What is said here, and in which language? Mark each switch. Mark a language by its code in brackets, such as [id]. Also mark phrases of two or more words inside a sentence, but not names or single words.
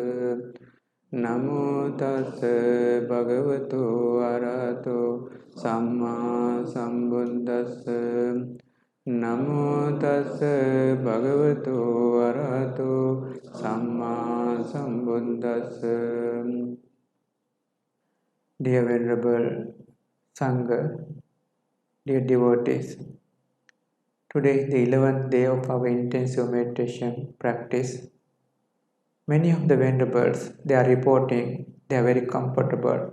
[pi] Namo tassa bhagavato arahato samma sambuddhassa. Namo tassa bhagavato arahato samma sambuddhassa. [en] Dear Venerable Sangha, dear devotees, today is the 11th day of our intensive meditation practice. Many of the venerables, they are reporting they are very comfortable.